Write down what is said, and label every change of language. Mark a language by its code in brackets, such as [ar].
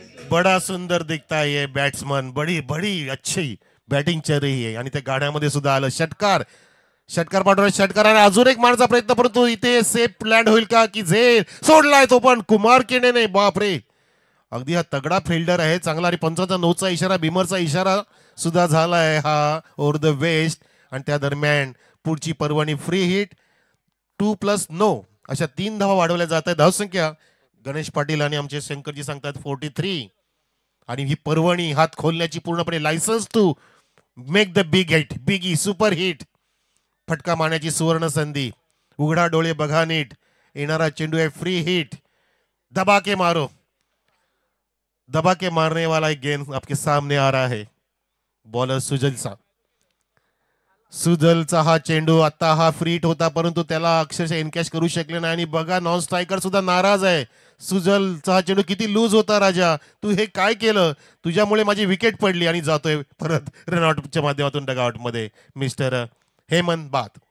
[hi] बड़ा सुंदर दिखता है ये बॅट्समन, बड़ी बड़ी अच्छी बॅटिंग चल रही है. [mr] आणि त्या गाड्यामध्ये सुद्धा आलं षटकार. षटकार पाठवला, षटकार आणि अजून एक मारचा प्रयत्न, परंतु इथे सेफ लँड होईल का की झेल सोडलाय तो पण कुमार केने नाही. बापरे, अगदी हा तगडा फिल्डर आहे चांगला. आणि 5-9चा इशारा, बिमरचा इशारा सुद्धा झालाय हा ओव्हर द वेस्ट. आणि त्या दरम्यान पुढची पर्वणी फ्री हिट 2+9 अशा 3 धावा वाढवल्या जात आहेत. धावसंख्या गणेश पाटील आणि आमचे शंकरजी सांगतात 43. आणि ही पर्वणी हात खोलण्याची पूर्णपणे [en] Licence to make the big hit, biggie super hit. [mr] फटका मारण्याची सुवर्ण संधी. उघडा डोळे बघा नीट, येणारा चेंडू आहे फ्री हिट. [hi] दबा के मारो, दबा के मारने वाला एक गेंद आपके सामने आ रहा है. [mr] बॉलर सुजलचा हा चेंडू आता हा फ्री हिट होता, परंतु त्याला अक्षरशः एनकॅश करू शकले नाही. आणि बघा नॉन स्ट्रायकर सुद्धा नाराज आहे. सुजलचा हा चेंडू किती लूज होता राजा, तू हे काय केलं, तुझ्यामुळे माझी विकेट पडली. आणि जातोय परत रनआउटच्या माध्यमातून डगआउट मध्ये मिस्टर हेमंत बात.